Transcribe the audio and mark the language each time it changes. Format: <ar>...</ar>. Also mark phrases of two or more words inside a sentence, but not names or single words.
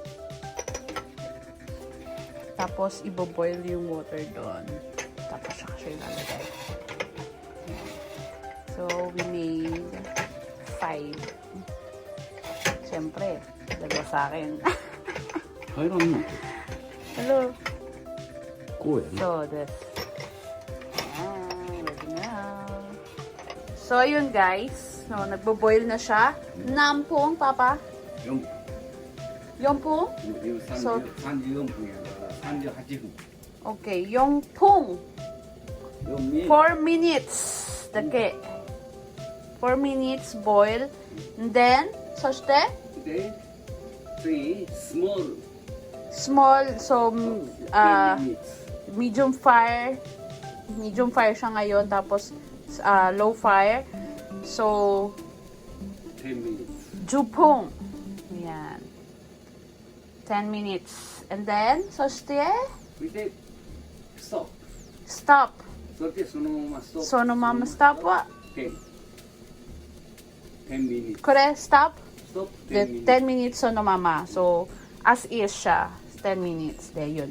<tl>Tapos, iboboil yung water doon. Tapos, saka siya ilalagay.</tl> <en>So, we made 5.</en> <tl>Siyempre, dalawa sa akin.</tl> <ja>入らんの</ja> <en>Hello.</en> <ja>こうやね。</ja> <en>So, this. Ready na.</en> <tl>So, ayun guys. So, nagbo-boil na siya.</tl> <ja>Nampung, Papa? 4 Yongpung? 34 分やから38分。 Okay, Yongpung. 4</ja> <en>4 minutes. Dake. 4 minutes boil. And then,</en> <ja>そして、で、次、</ja> <en>small, so, 10 minutes。 medium fire. Medium fire</en> <tl>siya ngayon.</tl> <en>Tapos, low fire. So, 10 minutes。 Jupong. Yan. 10 minutes. And then,</en> <ja>そして、それで、ストップ。</ja> <en>stop.</en> <ja>それでそのままストップ。そのまま stop は、</ja> <en>10 minutes。</en> <ja>これ stop? ストップ</ja> <en>The 10 minutes。 10 minutes そのまま.</en> <tl>So,</tl> <en>as is</en> <tl>siya.</tl> <en>10 minutes.</en> <tl>De, yun.</tl>